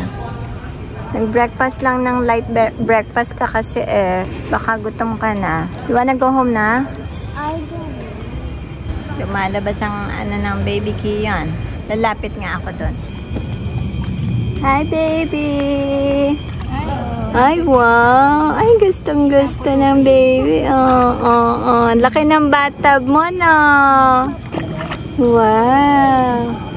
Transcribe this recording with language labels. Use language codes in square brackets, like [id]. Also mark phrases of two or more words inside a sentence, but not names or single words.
[tl] Nag-breakfast lang ng [en] light breakfast [tl] ka kasi baka gutom ka na. [en] You wanna go home na? I do. [tl] Lumalabas ang ng baby Kian. Lalapit nga ako doon. [en] Hi baby! Ay wow! [tl] Ay gustong gusto ng baby. Oh. Laki ng bathtub mo no. Wow!